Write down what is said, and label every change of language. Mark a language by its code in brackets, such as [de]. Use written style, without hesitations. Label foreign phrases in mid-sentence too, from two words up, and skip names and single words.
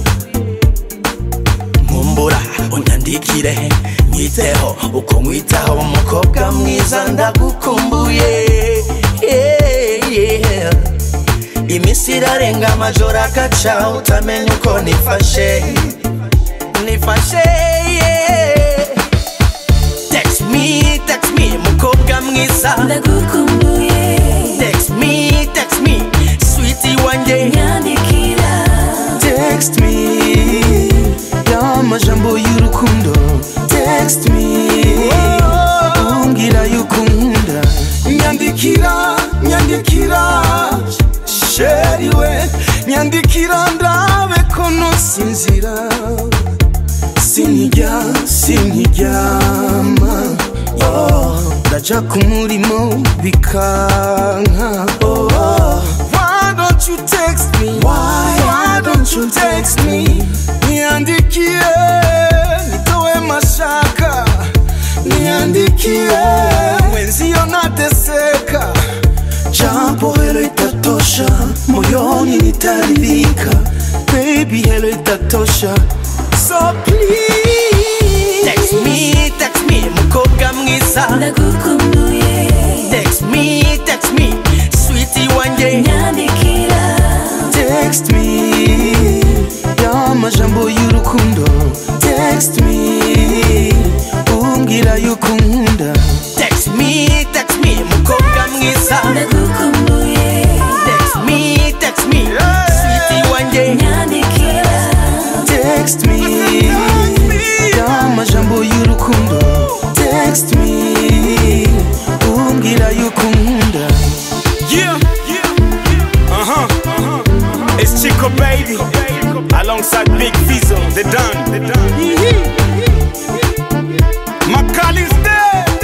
[rw] nkumbura unyandikire nyiteho uko nkwitaho mukobwa mwiza ndagukumbuye imisi irarenga amajoro agaca utamenya uko nifashe [en] Text me [rw] mukobwa mwiza ndagukumbuye [en] Text me sweetie wanje [rw] nyandikira [en] Text me [rw] y'amajambo y'urukundo [en] Text me [rw] umbwira yuko unkunda nyandikira sheri we nyandikira ndabe ko nosinzira siniryama ndaja ku murimo bikanka [en] Why don't you text me? Why don't you text me? [sw] Niandikie nitowe mashaka niandikie wenzio nateseka jambo helo itatosha moyoni nitaridhika baby helo itatosha [en] so please Text me [rw] mukobwa mwiza ndagukumbuye [en] Text me sweetie wanje [rw] nyandikira [en] Text me [rw] y'amajambo y'urukundo [en] Text me [rw] umbwira yuko unkunda [en] Text me [rw] mukobwa mwiza ndagukumbuye [en] Text me sweetie wanje [rw] nyandikira [en] Text me [rw] y'amajambo y'urukundo [en] Text me [rw] umbwira yuko unkunda [en] Yeah. It's Chico baby alongside Big Fizzo, the Dun. Macali's there.